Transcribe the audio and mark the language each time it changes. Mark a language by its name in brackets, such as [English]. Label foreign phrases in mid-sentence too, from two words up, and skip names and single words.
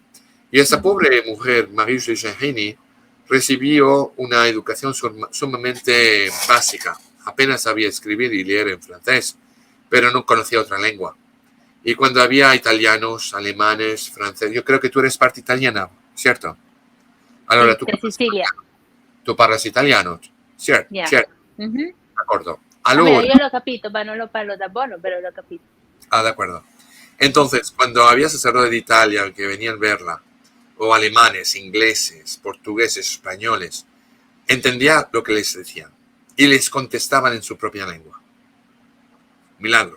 [Spanish] Y esa pobre mujer, Marie Eugénie, recibió una educación sumamente básica. Apenas sabía escribir y leer en francés, pero no conocía otra lengua. Y cuando había italianos, alemanes, franceses, yo creo que tú eres parte italiana, ¿cierto? Allora, sí, de Sicilia. [Italian] Tu parlas [Spanish] italiano, ¿cierto? Yeah. ¿Cierto? Uh-huh. [Italian] D'accordo. Allora, io lo capito, ma non lo parlo da buono, pero lo capito. [Spanish] Ah, de acuerdo. Entonces, cuando había sacerdotes de Italia que venían a verla, o alemanes, ingleses, portugueses, españoles, entendía lo que les decían y les contestaban en su propia lengua. Milagro.